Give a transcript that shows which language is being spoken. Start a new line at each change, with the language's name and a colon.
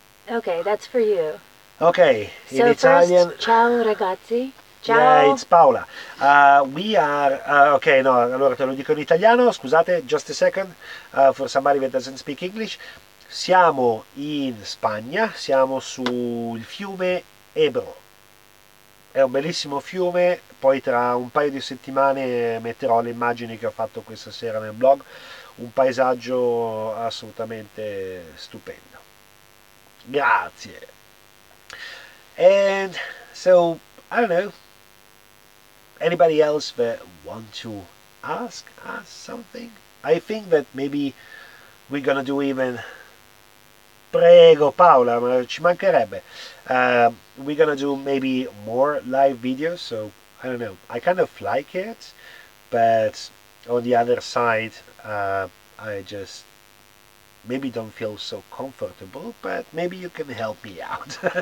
English: Okay, that's for you. Okay, in So Italian. first,
Italian: ciao ragazzi. Ciao.
English: Yeah, it's Paola. We are.
Italian: Okay, no, allora te lo dico in italiano, scusate,
English: just a second, for somebody that doesn't speak English.
Italian: Siamo in Spagna, siamo sul fiume Ebro. È un bellissimo fiume, poi tra un paio di settimane metterò le immagini che ho fatto questa sera nel blog, un paesaggio assolutamente stupendo. Grazie.
English: And so, I don't know, anybody else that want to ask us something? I think that maybe we're gonna do even.
Italian: Prego Paola, ma ci mancherebbe.
English: We're gonna do maybe more live videos, so I don't know. I kind of like it, but on the other side, I just maybe don't feel so comfortable, but maybe you can help me out.